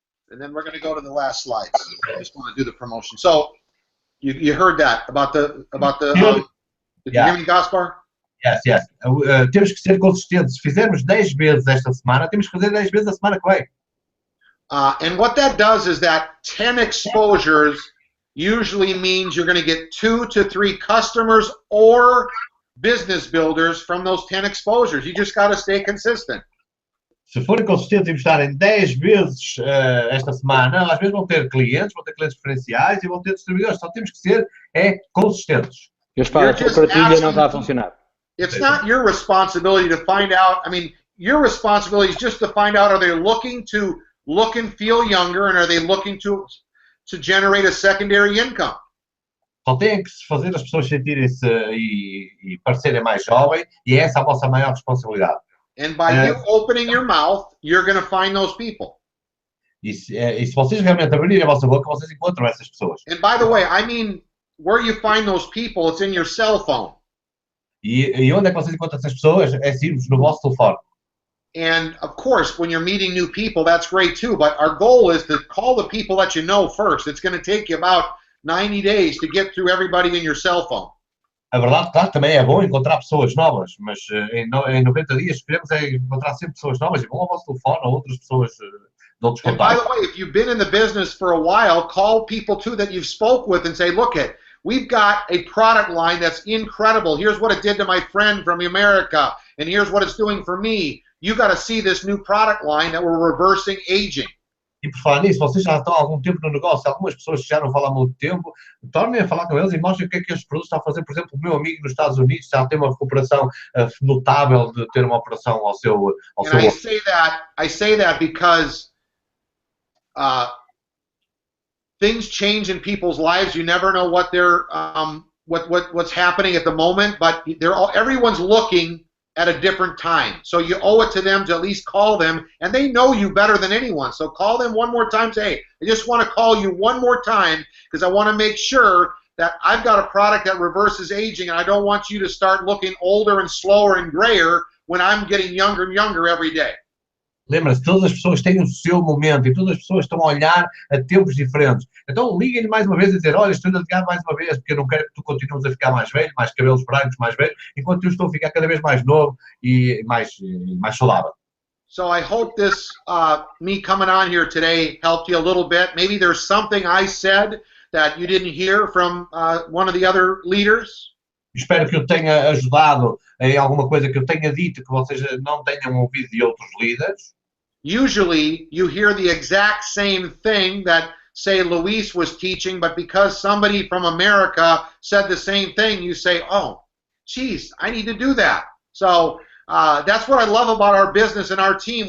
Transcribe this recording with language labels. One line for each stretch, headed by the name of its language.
English: And then we're going to go to the last slides. I just want to do the promotion. So you heard that about the did you hear me, Gaspar?
Portuguese: Yes. Temos que ser consistentes. Se fizermos 10 vezes esta semana, temos que fazer 10 vezes a semana que vem.
English: And what that does is that 10 exposures usually means you're going to get 2 to 3 customers or business builders from those 10 exposures. You just got to stay consistent.
Portuguese: Se forem consistentes e mostrarem 10 vezes esta semana, às vezes vão ter clientes preferenciais e vão ter distribuidores. Só temos que ser consistentes. A partilha não está a funcionar.
English: It's not your responsibility to find out. I mean, your responsibility is just to find out, are they looking to look and feel younger, and are they looking to generate a secondary income?
Portuguese: Só têm que fazer as pessoas sentirem-se e parecerem mais jovens, e essa é a vossa maior responsabilidade.
English: And by you opening your mouth, you're going to find those people.
Portuguese: E se vocês realmente abrirem a vossa boca, vocês encontram essas pessoas.
English: And by the way, I mean, where you find those people, it's in your cell phone.
Portuguese: E onde é que vocês encontram essas pessoas? É simples, no vosso telefone.
English: And of course, when you're meeting new people, that's great too. But our goal is to call the people that you know first. It's going to take you about 90 days to get through everybody in your cell phone.
Portuguese: A verdade, claro, também é bom encontrar pessoas novas, mas em 90 dias queremos encontrar sempre pessoas novas e vão ao vosso telefone ou outras pessoas de outros contatos.
English: And by the
Portuguese: contatos.
English: way, if you've been in the business for a while, call people too that you've spoke with and say, look, we've got a product line that's incredible. Here's what it did to my friend from America, and here's what it's doing for me. You got to see this new product line that we're reversing aging.
Portuguese: E por falar nisso, vocês já estão há algum tempo no negócio, algumas pessoas já não falam há muito tempo, tornem a falar com eles e mostrem o que é que estes produtos estão a fazer. Por exemplo, o meu amigo nos Estados Unidos já tem uma recuperação notável de ter uma operação ao seu...
English: I say that because things change in people's lives. You never know what they're what's happening at the moment, but everyone's looking at a different time. So you owe it to them to at least call them, and they know you better than anyone. So call them one more time. Say, hey, I just want to call you one more time because I want to make sure that I've got a product that reverses aging, and I don't want you to start looking older and slower and grayer when I'm getting younger and younger every day.
Portuguese: Lembra-se, todas as pessoas têm o seu momento e todas as pessoas estão a olhar a tempos diferentes. Então liguem-lhe mais uma vez e dizer, olha, estou a ligar mais uma vez porque eu não quero que tu continues a ficar mais velho, mais cabelos brancos, mais velho, enquanto eu estou a ficar cada vez mais novo e mais saudável.
English: So I hope this, me coming on here today helped you a little bit. Maybe there's something I said that you didn't hear from one of the other leaders.
Portuguese: Espero que eu tenha ajudado em alguma coisa que eu tenha dito que vocês não tenham ouvido de outros líderes.
English: Usually you hear the exact same thing that, say, Luis was teaching, but because somebody from America said the same thing, you say, oh, geez, I need to do that. So that's what I love about our business and our team.